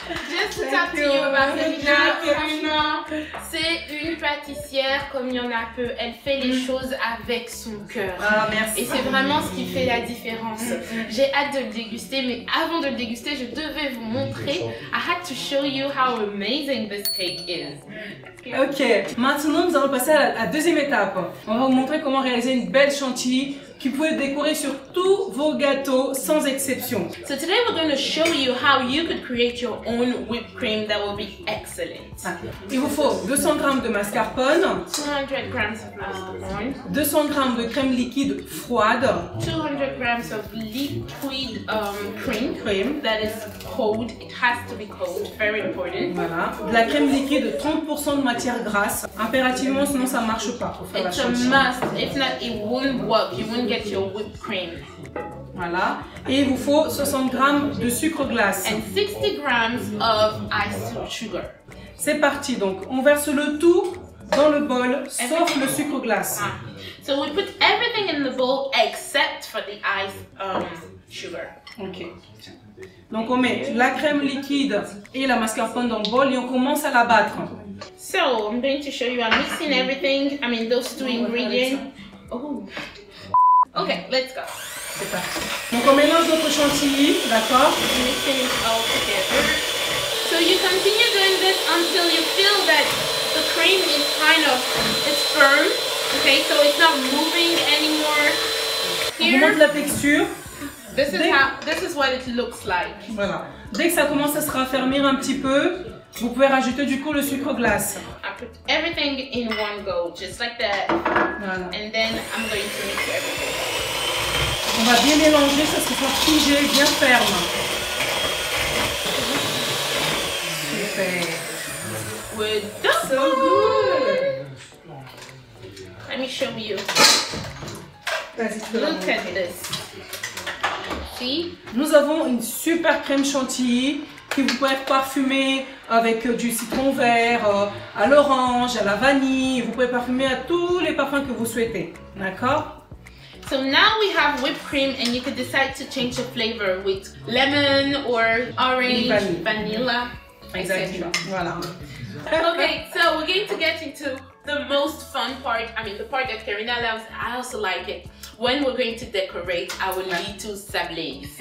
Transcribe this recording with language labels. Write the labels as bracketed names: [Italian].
[English] Just to talk to you about Karina. [French] C'est une pâtissière comme il y en a peu. Elle fait les choses avec son cœur. Ah, merci. Et c'est vraiment ce qui fait la différence. J'ai hâte de le déguster, mais avant de le déguster, je devais vous montrer. [English] I had to show you how amazing this cake is. [French] Ok, maintenant nous allons passer à la deuxième étape. On va vous montrer comment réaliser une belle chantilly qui pouvez décorer sur tous vos gâteaux sans exception. [English] So today we're going to show you how you could create your own whipped cream that will be excellent. [French] Il vous faut 200 g de mascarpone, [English] 200 grams of mascarpone, [French] 200 g de crème liquide froide, [English] 200 grams of liquid cream that is cold. It has to be cold, very important. [French] voilà, de la crème liquide 30% de matière grasse, impérativement sinon ça marche pas pour faire la [English] It's a [French] chantilly. [English] must. If not, it won't work. You won't get your whipped cream. [French] Voilà, et il vous faut 60 g de sucre glace. [English] And 60 grams of iced sugar. [French] C'est parti, donc on verse le tout dans le bol, sauf le sucre glace. [English] So we put everything in the bowl except for the iced sugar. Ok. [French] Donc on met la crème liquide et la mascarpone dans le bol et on commence à la battre. [English] So I'm going to show you. I'm mixing everything. I mean those two ingredients. Oh. Okay, let's go. [French] C'est parti. Donc on mélange notre chantilly, d'accord? [English] Mixing it all together. So you continue doing this until you feel that the cream is it's firm. Okay, so it's not moving anymore. [French] On vous montre la texture. [English] This is what it looks like. [French] Voilà. Dès que ça commence à se raffermir un petit peu, vous pouvez rajouter du coup le sucre glace. [English] I put everything in one go, just like that. [French] Voilà. [English] And then I'm going to mix everything. [French] On va bien mélanger, ça se soit figé, bien ferme. Super. [English] We're done. So good. Let me show you. [French] Vas-y, tu peux la [English] Look [French] montrer. [English] at this. See? [French] Nous avons une super crème chantilly que vous pouvez parfumer avec du citron vert, à l'orange, à la vanille. Vous pouvez parfumer à tous les parfums que vous souhaitez. D'accord? [English] So now we have whipped cream, and you could decide to change the flavor with lemon or orange, vanilla, Exactly. etc. [French] Voilà. [English] Okay, so we're going to get into the most fun part. I mean, the part that Karina loves. I also like it. When we're going to decorate our little sablés.